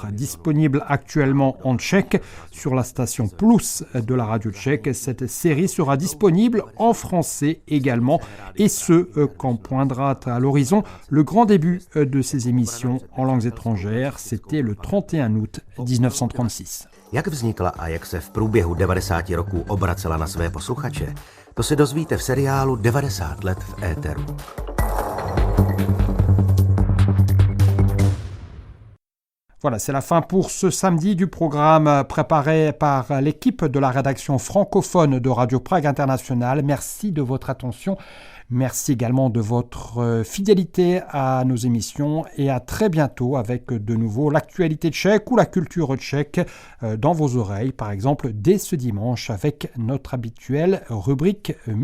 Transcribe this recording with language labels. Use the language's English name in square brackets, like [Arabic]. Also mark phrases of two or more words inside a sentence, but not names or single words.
[French] Disponible actuellement en tchèque sur la station Plus de la radio tchèque, cette série sera disponible en français également, et ce, quand poindra à l'horizon le grand début de ces émissions en langues étrangères. C'était le 31 août 1936. [Czech] Jak vznikla a jak se v průběhu 90 roků obracela na své posluchače, to se dozvíte v seriálu 90 let v éteru. [French] Voilà, c'est la fin pour ce samedi du programme préparé par l'équipe de la rédaction francophone de Radio Prague International. Merci de votre attention. Merci également de votre fidélité à nos émissions et à très bientôt avec de nouveau l'actualité tchèque ou la culture tchèque dans vos oreilles, par exemple dès ce dimanche avec notre habituelle rubrique musicale.